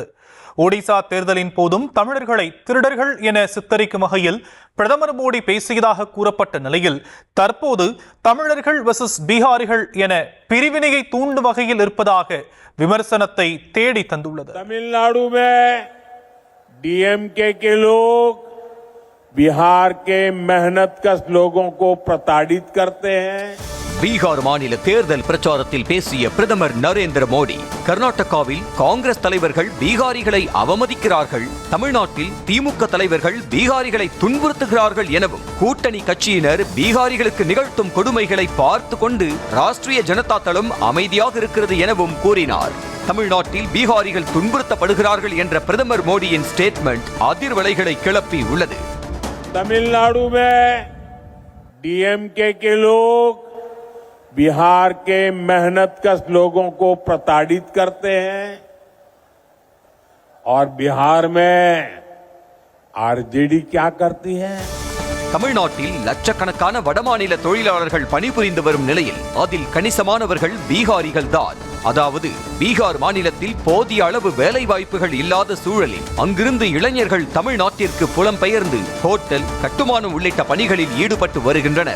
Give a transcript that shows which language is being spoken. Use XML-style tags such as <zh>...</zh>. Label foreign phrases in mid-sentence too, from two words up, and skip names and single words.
<ta>ஒடிசா தேர்தலின் போதும் தமிழர்களை திருடர்கள் என சித்தரிக்கும் வகையில் பிரதமர் மோடி பேசியதாக கூறப்பட்ட நிலையில் தற்போது தமிழர்கள் வெர்சஸ் பீகாரிகள் என பிரிவினையை தூண்டும் வகையில் இருப்பதாக விமர்சனத்தை தேடி தந்துள்ளது.</ta> <hi>தமிழ்நாடு डीएमके के लोग बिहार के मेहनतकश लोगों को प्रताड़ित करते हैं.</hi> <ta>பீகார் மாநில தேர்தல் பிரச்சாரத்தில் பேசிய பிரதமர் நரேந்திர மோடி, கர்நாடகாவில் காங்கிரஸ் தலைவர்கள் பீகாரிகளை அவமதிக்கிறார்கள், தமிழ்நாட்டில் திமுக தலைவர்கள் பீகாரிகளை துன்புறுத்துகிறார்கள் எனவும், கூட்டணி கட்சியினர் பீகாரிகளுக்கு நிகழ்த்தும் கொடுமைகளை பார்த்து கொண்டு ராஷ்டிரிய ஜனதா தளம் அமைதியாக இருக்கிறது எனவும் கூறினார். தமிழ்நாட்டில் பீகாரிகள் துன்புறுத்தப்படுகிறார்கள் என்ற பிரதமர் மோடியின் ஸ்டேட்மெண்ட் அதிர்வலைகளை கிளப்பி உள்ளது.</ta> <hi>तमिलनाडु में डीएमके के लोग बिहार के मेहनतकश लोगों को प्रताड़ित करते हैं और बिहार में आरजेडी क्या करती है?</hi> <ta>தமிழ்நாட்டில் லட்சக்கணக்கான வடமாநில தொழிலாளர்கள் பணிபுரிந்து வரும் நிலையில் அதில் கணிசமானவர்கள் பீகாரிகள் தான். அதாவது பீகார் மாநிலத்தில் போதிய அளவு வேலை வாய்ப்புகள் இல்லாத சூழலில் அங்கிருந்து இளைஞர்கள் தமிழ்நாட்டிற்கு புலம்பெயர்ந்து ஹோட்டல், கட்டுமானம் உள்ளிட்ட பணிகளில் ஈடுபட்டு வருகின்றனர்.</ta>